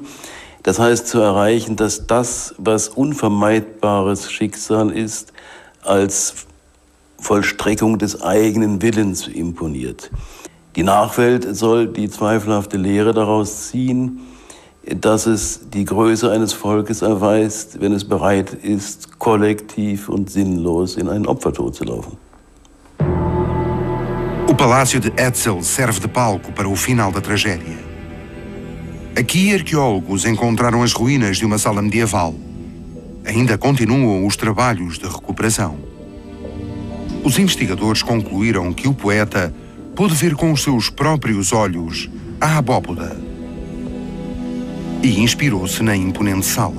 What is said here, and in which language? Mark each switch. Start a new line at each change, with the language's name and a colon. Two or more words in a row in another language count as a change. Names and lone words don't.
German: Das heißt, zu erreichen, dass das, was unvermeidbares Schicksal ist, als Vollstreckung des eigenen Willens imponiert. Die Nachwelt soll die zweifelhafte Lehre daraus ziehen, dass es die Größe eines Volkes erweist, wenn es bereit ist, kollektiv und sinnlos in einen Opfertod zu laufen.
Portuguese: O Palácio de Etzel serve de palco para o final da tragédia. Aqui, arqueólogos encontraram as ruínas de uma sala medieval. Ainda continuam os trabalhos de recuperação. Os investigadores concluíram que o poeta pôde ver com os seus próprios olhos a abóboda e inspirou-se na imponente sala.